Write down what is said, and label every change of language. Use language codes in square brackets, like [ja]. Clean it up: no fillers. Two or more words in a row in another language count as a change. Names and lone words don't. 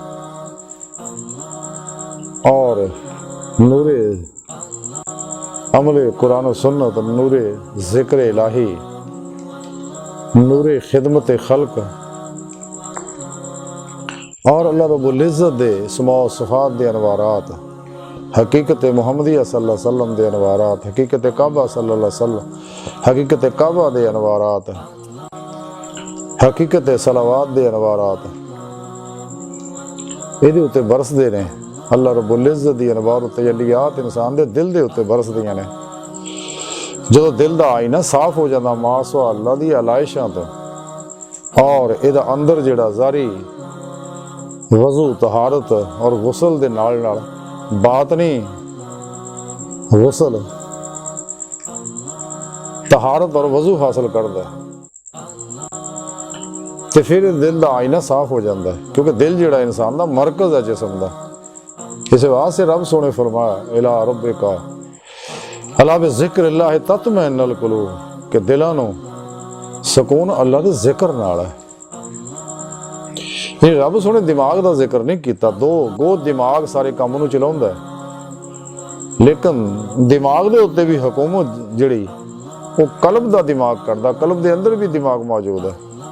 [ur] اور نور عمل قرآن و سنت، نور ذکر الٰہی، نور خدمت خلق [pa] اور اللہ رب العزت دے اسماء و صفات دے انوارات، حقیقت محمدیہ [ar] صلی اللہ علیہ وسلم [pa] دے انوارات، حقیقت کعبہ [ar] صلی اللہ علیہ وسلم, [pa] حقیقت کعبہ دے انوارات، حقیقت صلوات دے انوارات ایہدے اتے برسدے نے. اللہ رب العزت دی انوار تجلیات انسان دے دل دے اتے برسدیاں نے. جدوں دل دا آئینہ صاف ہو جاتا ماسوا اللہ دی آلائشاں تو اور ایہدا اندر جیہڑا جاری وضو طہارت اور غسل دے نال نال باطنی غسل طہارت اور وضو حاصل کردا ہے تو فیر دل کا آئینہ صاف ہو جاتا ہے، کیونکہ دل جیہڑا انسان کا مرکز ہے جسم کا. اس واسطے رب سوہنے فرمایا [ar] إلى ربك ألا بذكر الله تطمئن القلوب [pa] کہ دلاں نوں سکون اللہ دے ذکر نال ہے. یہ رب سوہنے دماغ کا ذکر نہیں کیا، دو گو دماغ سارے کم نوں چلاؤندا ہے، لیکن دماغ دے اتے بھی حکومت جیہڑی وہ قلب دا دماغ کردا، قلب دے اندر بھی دماغ موجود ہے.